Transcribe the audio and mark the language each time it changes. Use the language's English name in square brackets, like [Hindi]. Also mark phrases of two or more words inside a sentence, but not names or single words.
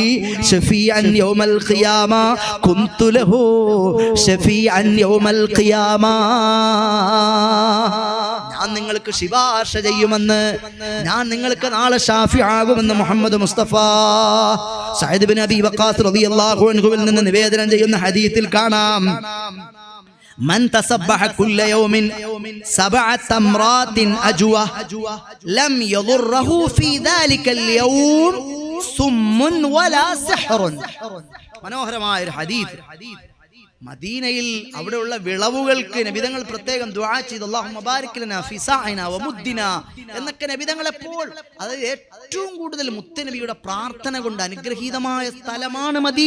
[Arabic] شفيعا يوم القيامة كنت له شفيعا يوم القيامة. [Malayalam] ഞാൻ നിങ്ങൾക്ക് ശുപാർശ ചെയ്യുമെന്ന്, ഞാൻ നിങ്ങൾക്ക് നാളെ ഷാഫി ആകുമെന്ന് മുഹമ്മദ് മുസ്തഫ. സഅദ് ബിൻ അബി വഖാസ് [Arabic] رضي الله عنه [Malayalam] നിന്ന് നിവേദനം ചെയ്യുന്ന ഹദീസിൽ കാണാം, [Arabic] من تصبح كل يوم 7 تمرات أجوة لم يضره في ذلك اليوم سم ولا سحر. [Malayalam] മനോഹരമായ ഒരു ഹദീസ്. മദീനയിൽ അവിടെയുള്ള വിളവുകൾക്ക് നബിതങ്ങൾ പ്രത്യേകം ദുആ ചെയ്തു, [Arabic] اللهم بارك لنا في صاعنا ومدنا [Malayalam] എന്നൊക്കെ നബിതങ്ങൾ എപ്പോൾ, അത് ഏറ്റവും കൂടുതൽ മുത്തനബിയുടെ പ്രാർത്ഥന കൊണ്ട് അനുഗ്രഹീതമായ സ്ഥലമാണ് മദീന.